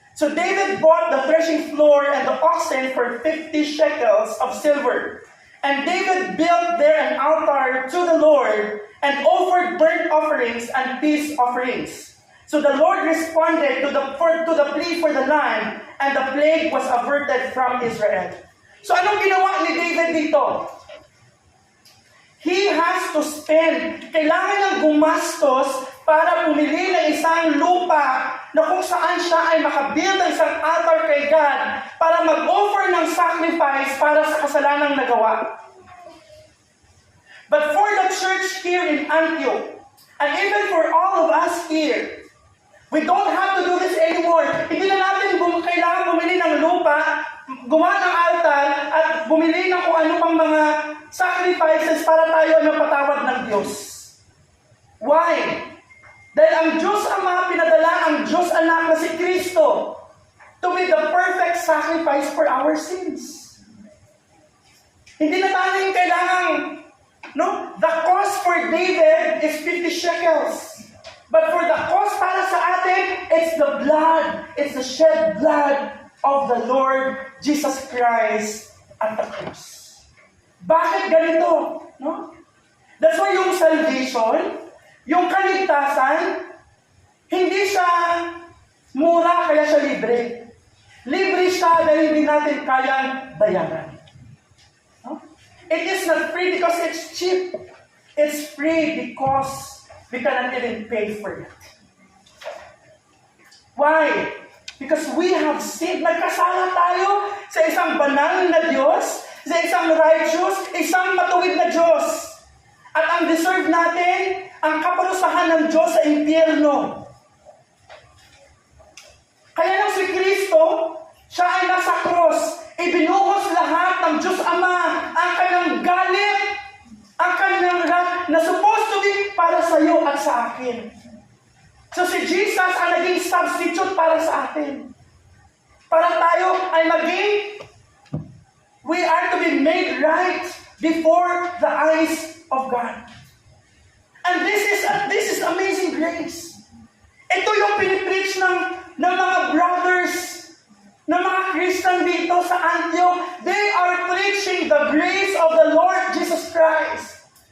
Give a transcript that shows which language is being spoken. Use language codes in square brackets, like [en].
[en] So David bought the threshing floor and the oxen for 50 shekels of silver. And David built there an altar to the Lord and offered burnt offerings and peace offerings. So the Lord responded to the plea for the land, and the plague was averted from Israel. [tl] So anong ginawa ni David dito? [en] He has to spend, [tl] kailangan ng gumastos para bumili ng isang lupa na kung saan siya ay makabuild ng isang altar kay God para mag-offer ng sacrifice para sa kasalanang nagawa. [en] But for the church here in Antioch, and even for all of us here, we don't have to do this anymore. [tl] Hindi na natin kailangan bumili ng lupa, gumawa ng altar, at bumili ng kung ano pang mga sacrifices para tayo ay mapatawad ng Diyos. [en] Why? [tl] Dahil ang Diyos Ama pinadala ang Diyos Anak na si Kristo [en] to be the perfect sacrifice for our sins. [tl] Hindi na tayo kailangan, no? [en] The cost for David is 50 shekels. But for the cost [tl] para sa atin, [en] it's the blood, it's the shed blood of the Lord Jesus Christ at the cross. [tl] Bakit ganito? [en] No? That's why [tl] yung salvation, yung kaligtasan, hindi siya mura kaya siya libre. Libre siya dahil hindi natin kayang bayaran. No? [en] It is not free because it's cheap. It's free because we cannot even pay for it. Why? Because we have sinned. [tl] Nagkasala tayo sa isang banal na Diyos, sa isang righteous, isang matuwid na Diyos. At ang deserve natin, ang kaparusahan ng Diyos sa impyerno. Kaya lang si Kristo, siya ay nasa cross. Ibinuhos lahat ng Diyos Ama, ang kanyang galit, ang kanyang wrath, na [en] supposed to be [tl] para sa iyo at sa akin. So si Jesus ang naging substitute para sa atin. Para tayo ay [en] we are to be made right before the eyes of God. And this is amazing grace. [tl] Ito yung pinipreach ng mga brothers, ng mga Christian dito sa Antioch. [en] They are preaching the grace of the Lord Jesus Christ.